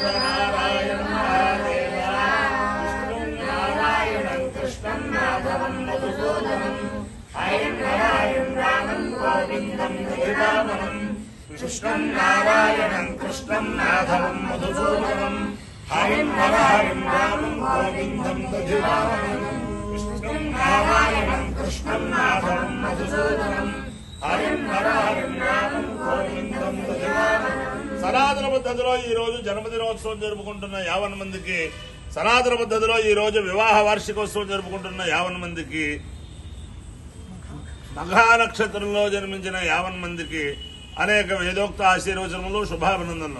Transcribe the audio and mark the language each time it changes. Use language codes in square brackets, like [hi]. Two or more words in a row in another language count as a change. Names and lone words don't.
[sa] नारायण महादेव विष्णु नारायणं कृष्णं माधवं मधुसूदनं हरिं नारायणं रामं गोविंदं हरिरामं विष्णु नारायणं कृष्णं माधवं मधुसूदनं हरिं नारायणं रामं गोविंदं हरिरामं नारायणं कृष्णं माधवं मधुसूदनं हरिं नारायणं रामं गोविंदं भजामि। [te] సనాతన పద్ధతిలో ఈ రోజు జన్మదినోత్సవం జరుపుకుంటున్న 50 మందికి, సనాతన పద్ధతిలో ఈ రోజు వివాహ వార్షికోత్సవం జరుపుకుంటున్న 50 మందికి, మఘా నక్షత్రంలో జన్మించిన 50 మందికి అనేక వేదోక్త ఆశీర్వచనములు, శుభాభినందనలు.